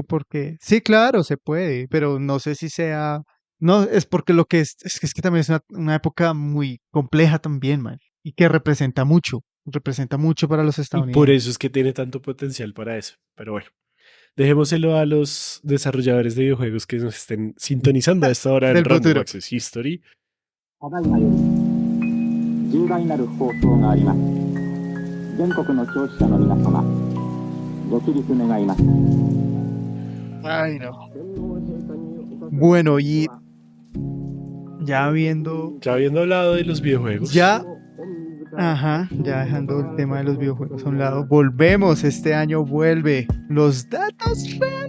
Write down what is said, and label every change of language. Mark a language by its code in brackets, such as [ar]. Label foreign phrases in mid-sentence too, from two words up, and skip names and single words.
[es] complejo porque, sí, claro, se puede, pero no sé si sea No, es porque lo que es que también es una época muy compleja también, man. Y que representa mucho para los Y por estadounidenses. eso es que tiene tanto potencial para eso. Pero bueno, dejémoselo a los desarrolladores de videojuegos que nos estén sintonizando a esta hora en Del Random futuro. Access History. [ja] ただいまより重大なる放送があります。全国の聴取者の皆様、ご起立願います。 [es] Ay, no. Bueno, y ya viendo, Ya habiendo hablado de los videojuegos, ya, ajá, ya dejando el tema de los videojuegos a un lado, volvemos, este año vuelve los datos random.